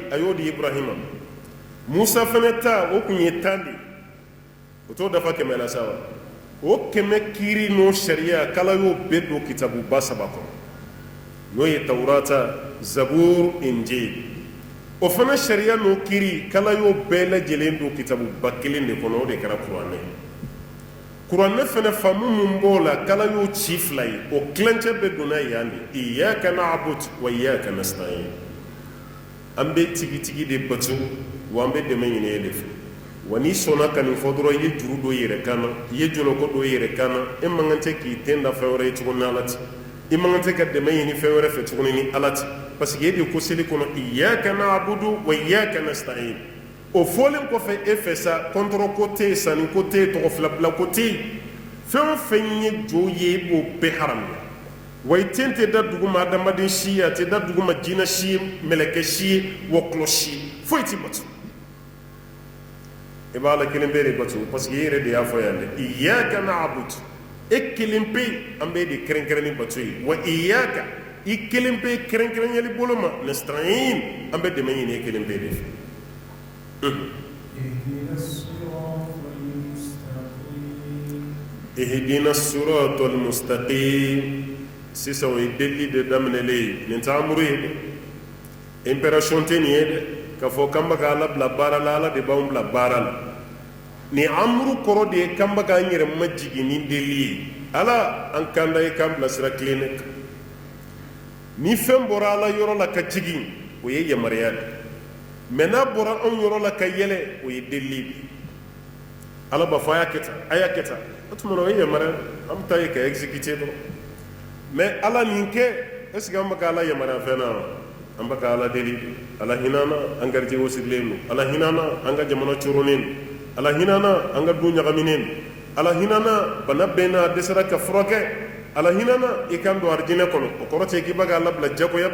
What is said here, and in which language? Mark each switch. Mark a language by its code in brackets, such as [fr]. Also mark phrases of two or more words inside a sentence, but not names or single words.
[bm] a y'o di Ibrahima Musa fana ta o kun ye 10 de o t'o dafa 100 la sa wa o 100 kiiri n'o sariya k'ala y'o bɛɛ don kitabu ba 3 kɔnɔ n'o ye Tawurata Zabur Injil o fana sariya n'o kiiri k'ala y'o bɛɛ lajɛlen don kitabu ba 1 de kɔnɔ o de kɛra kuranɛ fana faamu mun b'o la k'ala y'o ci 2 ye o tilancɛ bɛɛ donna yan de [ar] إياك نعبد وإياك نستعين [bm] an bɛ tigitigi de batu wa an bɛ dɛmɛ ɲini e de fɛ wa n'i sɔnna ka nin fɔ dɔrɔn i ye juru don i yɛrɛ kan na i ye jɔlɔkɔ don i yɛrɛ kan na e man kan tɛ k'i ten da fɛn wɛrɛ ye tuguni ni ala tɛ i man kan tɛ ka dɛmɛ ɲini fɛn wɛrɛ fɛ tuguni ni ala tɛ [fr] parce que [bm] e de ko seli kɔnɔ [ar] إياك نعبد وإياك نستعين [bm] o fɔlen kɔfɛ e fɛ sa kɔntɔrɔ ko tɛ yen sanni ko tɛ yen tɔgɔ fila bila ko tɛ yen fɛn o fɛn ye jo ye i b'o bɛɛ haramuya wa i ten tɛ da dugu ma adamaden si ye a tɛ da dugu ma jinɛ si ye mɛlɛkɛ si ye wɔkulɔ si ye foyi tɛ batu e b'a la kelen bɛɛ de batu [fr] parce que [bm] e yɛrɛ de y'a fɔ yan dɛ [ar] إياك نعبد [bm] e kelen pe an bɛ de kɛrɛnkɛrɛn ni batu ye [ar] وإياك [bm] i kelen pe kɛrɛnkɛrɛnyali bolo ma nasta'in an bɛ dɛmɛ ɲini e kelen pe de fɛ [ar] اهدنا الصراط المستقيم [bm] sisan o ye delili de daminɛlen ye nin tɛ amuru ye dɛ impération tɛ nin ye dɛ k'a fɔ k'an bɛ ka ala bila baara la ala de b'anw bila baara la nin amuru kɔrɔ de ye k'an bɛ k'an yɛrɛ majigin ni delili ye ala an kan da ye k'an bila sira kelen de kan ni fɛn bɔra ala yɔrɔ la ka jigin o ye yamaruya de mɛ n'a bɔra anw yɔrɔ la ka yɛlɛ o ye delili de ala b'a fɔ a y'a kɛ tan o tuma na o ye yamaruya an bɛ taa ye ka exécuter dɔrɔn mais ala nin kɛ [fr] est ce que [bm] an bɛ ka ala yamaruya fɛn na an bɛ ka ala deli ala hinana an garijɛgɛw sirilen don ala hinana an ka jamana coronen don ala hinana an ka du ɲagaminen don ala hinana bana bɛɛ n'a dɛsɛra ka furakɛ ala hinana i kan don arijinɛ kɔnɔ o kɔrɔ tɛ k'i bɛ ka ala bila jagoya